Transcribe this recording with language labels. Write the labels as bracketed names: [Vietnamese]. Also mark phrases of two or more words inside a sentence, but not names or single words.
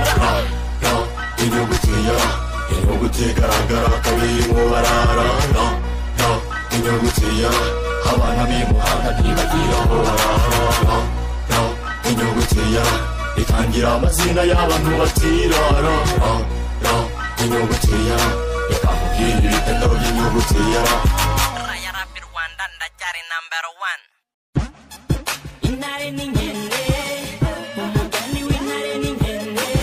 [Kinyarwanda] Ra, ra, inyuguti ya, inyuguti igaragara kabiri mu barara. Ra, ra, inyuguti ya, abana b'imuhanda ntibagira aho barara. Ra, ra, inyuguti ya, itangira amazina y'abantu batira. Ra, ra, ra, inyuguti ya, ikakubwira ibitendo by'inyuguti ya ra. Ra ya rap i Rwanda ndacyari [English] number one. [Kinyarwanda] Intare ni nkende, umugani w'intare ni nkende.